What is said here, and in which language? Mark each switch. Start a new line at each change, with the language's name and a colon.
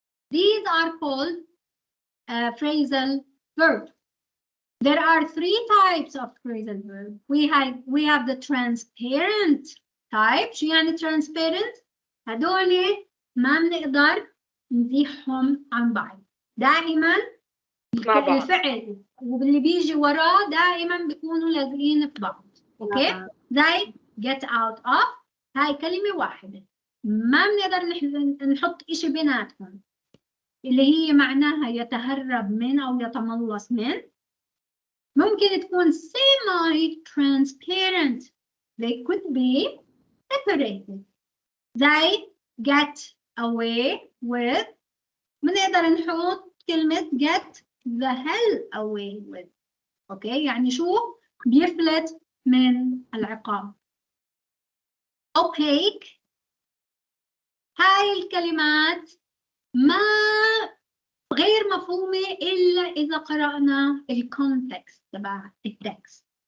English: These are called phrasal verbs. There are three types of phrasal verb. We have the transparent type.
Arabic: شو يعني transparent؟ هدول ما بنقدر نزيحهم عن بعض. دائما مع بعض. الفعل واللي بيجي وراه دائما بيكونوا لازقين في بعض. اوكي؟ زي get out of هاي كلمة واحدة. ما بنقدر نحط إشي بيناتهم اللي هي معناها يتهرب من أو يتملص من. ممكن تكون semi-transparent.
English: They could be separated. زي get away with.
Arabic: بنقدر نحط كلمة
English: get the hell away with.
Arabic: أوكي يعني شو بيفلت من العقاب.
English: opaque.
Arabic: هاي الكلمات ما غير مفهومة إلا إذا قرأنا الكونتكست تبع التكست.